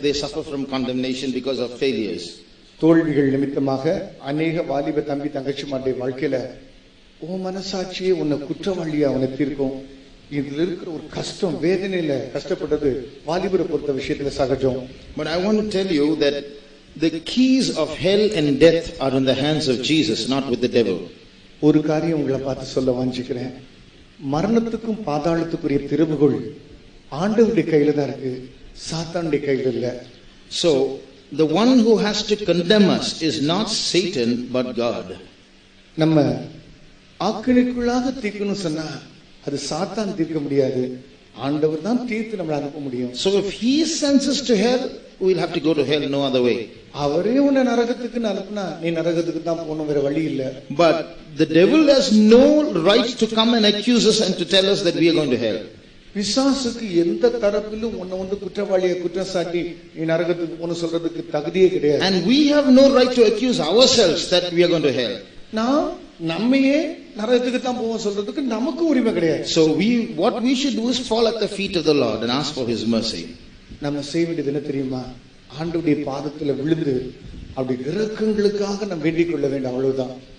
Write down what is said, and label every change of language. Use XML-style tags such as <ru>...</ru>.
<en>They suffer from condemnation because of failures.</en> <ta>தோல்விகள் நிமித்தமாக அநேக வாலிப தம்பி தங்கச்சிமாருடைய வாழ்க்கையில உன் மனசாட்சியே உன்னை குற்றவாளியா உன்னை தீர்க்கும். இதுல இருக்கிற ஒரு கஷ்டம், வேதனையில கஷ்டப்பட்டது வாலிபரை பொறுத்த விஷயத்துல சகஜம்.</ta> <en>But I want to tell you that the keys of hell and death are in the hands of Jesus, not with the devil.</en> <ta>ஒரு காரியம் உங்களை பார்த்து சொல்ல வாஞ்சிக்கிறேன், மரணத்துக்கும் பாதாளத்துக்குரிய திறவுகோல் ஆண்டவருடைய கையில தான் இருக்கு, சாத்தானுடைய கையில இல்ல.</ta> <en>So the one who has to condemn us is not Satan but God.</en> <ta>நம்ம ஆக்கினைக்குள்ளாக தீர்க்கணும் சொன்னா அது சாத்தான் தீர்க்க முடியாது, ஆண்டவர் தான் தீர்த்து நம்மளை அனுப்ப முடியும்.</ta> <en>So if he sends us to hell, we will have to go to hell, no other way.</en> <ta>அவரே உன்னை நரகத்துக்கு அனுப்புனா நீ நரகத்துக்கு தான் போகணும், வேற வழி இல்ல.</ta> <en>But the devil has no right to come and accuse us and to tell us that we are going to hell.</en> <ta>பிசாசுக்கு எந்த தரப்பிலும் உன்னை வந்து குற்றவாளியை குற்றம் சாட்டி நீ நரகத்துக்கு போகணும் சொல்றதுக்கு தகுதியே கிடையாது.</ta> <en>And we have no right to accuse ourselves that we are going to hell.</en> <ta>நான் நம்மையே நரகத்துக்கு தான் போவோம் சொல்றதுக்கு நமக்கு உரிமை கிடையாது.</ta> <en>So what we should do is fall at the feet of the Lord and ask for his mercy.</en> <ta>நம்ம செய்ய வேண்டியது என்ன தெரியுமா? ஆண்டவருடைய பாதத்துல விழுந்து அப்படி இரக்கங்களுக்காக நம்ம வேண்டிக் கொள்ள வேண்டும், அவ்வளவுதான்.</ta>